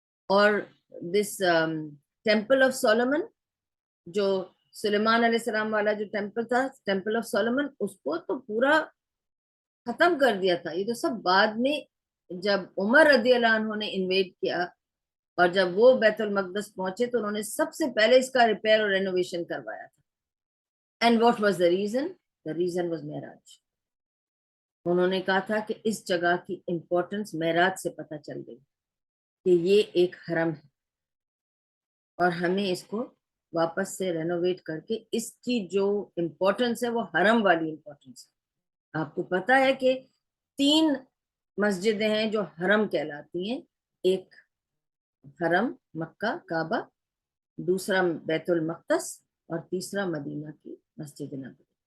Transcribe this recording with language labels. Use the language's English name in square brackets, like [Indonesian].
[Urdu] اور [English] this temple of Solomon, [Urdu] جو سلیمان علیہ السلام والا جو ٹیمپل تھا، ٹیمپل آف سولومن، اس کو تو پورا ختم کر دیا تھا. یہ تو سب بعد میں جب عمر رضی اللہ عنہ نے انویٹ کیا اور جب وہ بیت المقدس پہنچے تو انہوں نے سب سے پہلے اس کا ریپیئر اور رینوویشن کروایا تھا. [English] And what was the reason? The reason was Miraj. [Urdu] انہوں نے کہا تھا کہ اس جگہ کی امپورٹنس معراج سے پتہ چل گئی کہ یہ ایک حرم ہے اور ہمیں اس کو واپس سے رینوویٹ کر کے اس کی جو امپورٹنس ہے وہ حرم والی امپورٹنس ہے. آپ کو پتا ہے کہ 3 مسجدیں ہیں جو حرم کہلاتی ہیں، ایک حرم مکہ کعبہ، دوسرا بیت المقدس، اور تیسرا مدینہ کی مسجد نبوی.